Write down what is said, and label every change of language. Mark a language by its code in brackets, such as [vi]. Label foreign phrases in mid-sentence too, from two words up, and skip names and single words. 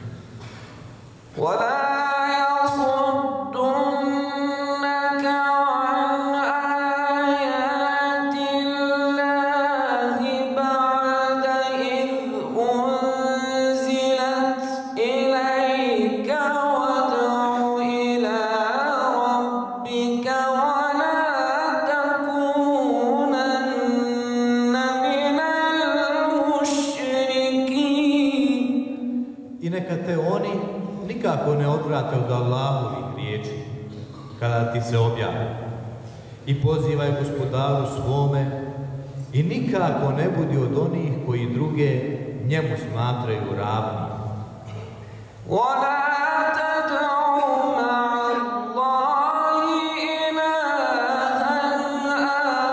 [ar] وَلَا يَصُدُّنَّكَ عَنْ آيَاتِ اللَّهِ بَعْدَ إِذْ أُنْزِلَتْ إِلَيْكَ وَادْعُ إِلَى رَبِّكَ وَلَا تَكُونَنَّ مِنَ الْمُشْرِكِينَ. [bs] I neka te oni nikako ne odvrate od Allahovih riječi kada ti se objave. I pozivaj gospodaru svome i nikako ne budi od onih koji druge njemu smatraju ravnim. [ar] وَلَا تَدْعُ مَعَ اللَّهِ إِلَٰهًا